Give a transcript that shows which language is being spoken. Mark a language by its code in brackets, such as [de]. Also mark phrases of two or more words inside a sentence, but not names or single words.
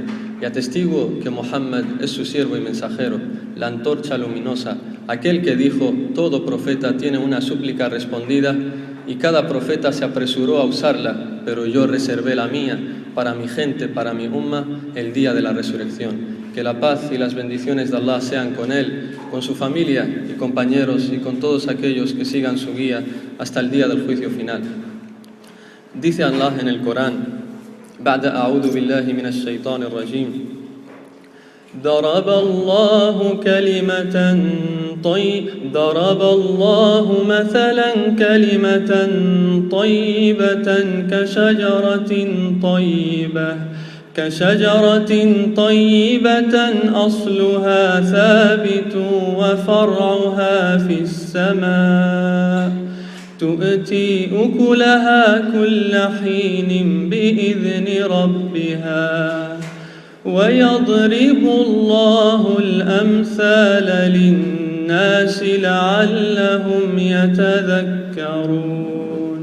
[es] Y atestigo que Muhammad es su siervo y mensajero, la antorcha luminosa, aquel que dijo: todo profeta tiene una súplica respondida y cada profeta se apresuró a usarla, pero yo reservé la mía para mi gente, para mi umma, el día de la resurrección. Que la paz y las bendiciones de Allah sean con él, con su familia y compañeros y con todos aquellos que sigan su guía hasta el día del juicio final. Dice Allah en el Corán: [ar] بعد أعوذ بالله من الشيطان الرجيم ضرب الله مثلا كلمة طيبة كشجرة طيبة أصلها ثابت وفرعها في السماء تؤتي أكلها كل حين بإذن ربها ويضرب الله الأمثال للناس لعلهم يتذكرون.